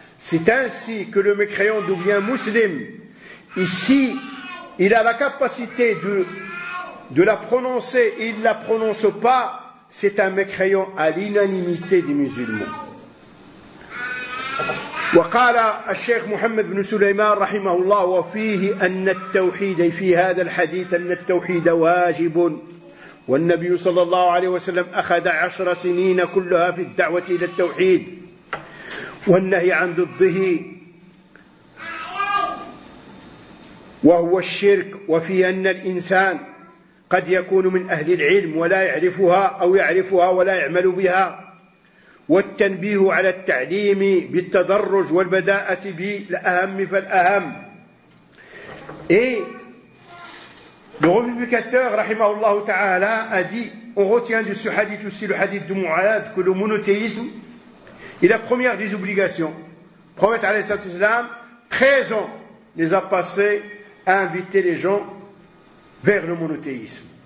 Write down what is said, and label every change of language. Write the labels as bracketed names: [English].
[French] C'est ainsi que le mécréant devient musulman. Ici, il a la capacité de la prononcer et il ne la prononce pas, c'est un mécréant à l'unanimité des musulmans. [Arabic] وقال الشيخ محمد بن سليمان رحمه الله وفيه أن التوحيد في هذا الحديث أن التوحيد واجب، والنبي صلى الله عليه وسلم أخذ 10 سنين كلها في الدعوة إلى التوحيد والنهي عن ضده وهو الشرك، وفي أن الإنسان قد يكون من أهل العلم ولا يعرفها أو يعرفها ولا يعمل بها، والتنبيه على التعليم بالتدرج والبداءة بالأهم فالأهم. [French] Et le revivificateur, rahimahullah ta'ala, a dit, on retient de ce hadith aussi le hadith de Mu'adh, que le monothéisme est la première des obligations. Le prophète, alayhi sallam, 13 ans, les a passés à inviter les gens vers le monothéisme.